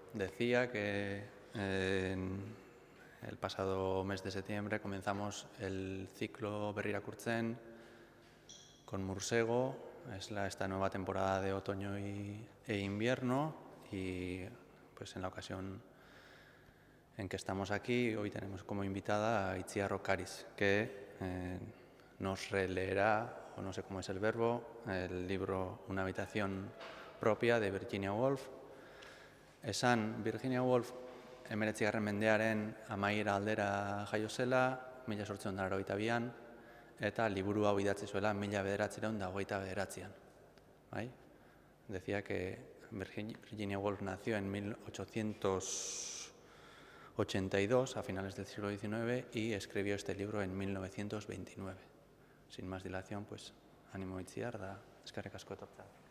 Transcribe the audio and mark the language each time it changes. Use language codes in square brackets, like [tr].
[es] Decía que el pasado mes de septiembre comenzamos el ciclo berri irakurtzen con Mursego, es esta nueva temporada de otoño e invierno, y pues en la ocasión en que estamos aquí, hoy tenemos como invitada a Itziar Okariz, que nos releerá, o no sé cómo es el verbo, el libro Una habitación propia de Virginia Woolf. [eu] Esan, Virginia Woolf 19. mendearen amaiera aldera jaio zela, 1882an, eta liburu hau idatzi zuela 1929an. [es] ¿Vale? Decía que Virginia Woolf nació en 1882, a finales del siglo XIX, y escribió este libro en 1929. Sin más dilación, pues, ánimo Itziar, [eu] da eskerrik asko etortzea.